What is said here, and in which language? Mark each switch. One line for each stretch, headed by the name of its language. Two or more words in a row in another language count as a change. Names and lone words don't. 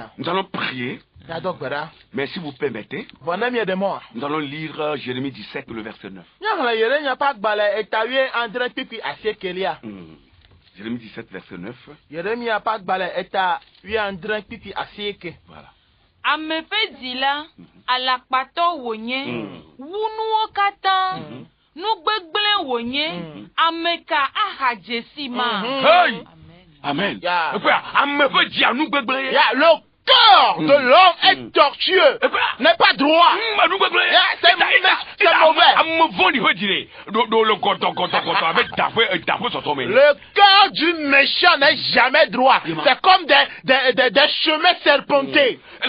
French: Nous allons prier. Mais si vous permettez, nous allons lire Jérémie 17, le verset 9. Jérémie 17, verset 9. Voilà.
Ewe: Amefedila alakpato wonye wunuo kata nugbegble wonye ameka ahajesi-ma.
French: Amen. Le cœur de l'homme est tortueux, n'est pas droit. C'est Le cœur du méchant n'est jamais droit. C'est comme des chemins serpentés.